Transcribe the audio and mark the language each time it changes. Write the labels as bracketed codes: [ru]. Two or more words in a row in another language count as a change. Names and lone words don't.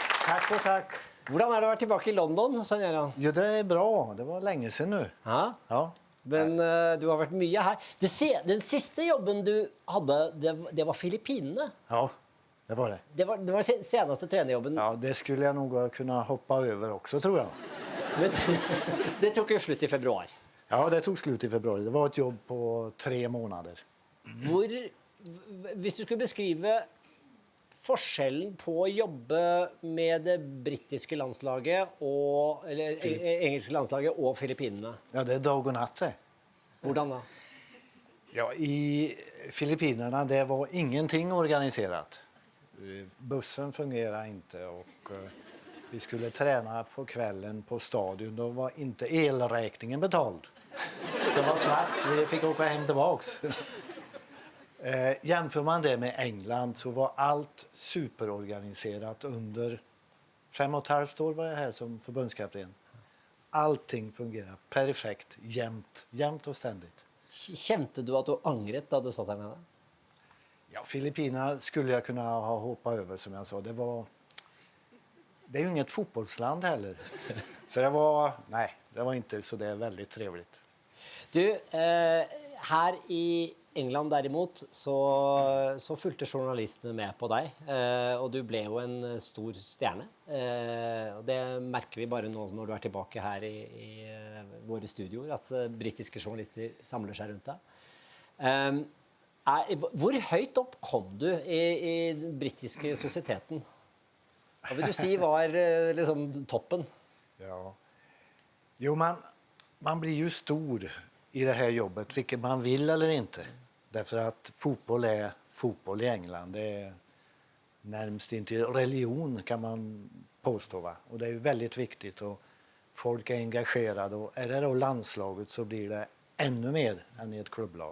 [sv] Tack och tack. [no] Hvordan det å være tilbake I London, sånn Göran? [sv] Jo, det är bra. Det var länge sedan nu. [no] Ja? [sv] Ja. [no] Men du har vært mye her. Den siste jobben du hadde, det var Filippinene. Ja, det var det. Det var seneste trenerjobben. [sv] Ja, det skulle jag nog kunna hoppa över också, tror jag. [no] Men det tok jo slutt I februar. [sv] Ja, det tog slut I februari. Det var ett jobb på 3 månader. [no] Hvis du skulle beskrive forskjellen på å jobbe med det brittiske landslaget eller engelske landslaget og Filippinene. [sv] Ja, det är dag och natt det. [no] Hvordan da? [sv] Ja, I Filippinerna det var ingenting organiserat. Bussen fungerade inte och vi skulle träna på kvällen på stadion. Då var inte elräkningen betald. Så det var svart. Vi fick åka hem tillbaks. Jämför man det med England så var allt superorganiserat under 5,5 år var jag här som förbundskapten. Allting fungerar perfekt, jämt och ständigt. [no] Kjente du at du angret da du satt her nede? [sv] Ja, Filippinerna skulle jag kunna ha hoppat över som jag sa. Det är ju inget fotbollsland heller. Så det var inte så det är väldigt trevligt. [no] Du, her I England derimot så fulgte journalistene med på deg, og du ble jo en stor stjerne. Og det merker vi bare nå når du tilbake her I våre studioer, at britiske journalister samler seg rundt deg. Hvor høyt opp kom du I den britiske sosieteten? Hva vil du si var liksom toppen? [sv] Ja. Jo, man blir ju stor I det här jobbet, vilket man vill eller inte. Därför att fotboll är fotboll I England. Det är närmast inte religion kan man påstå. Va? Och det är ju väldigt viktigt och folk är engagerade. Och är det då landslaget så blir det ännu mer än I ett klubblag.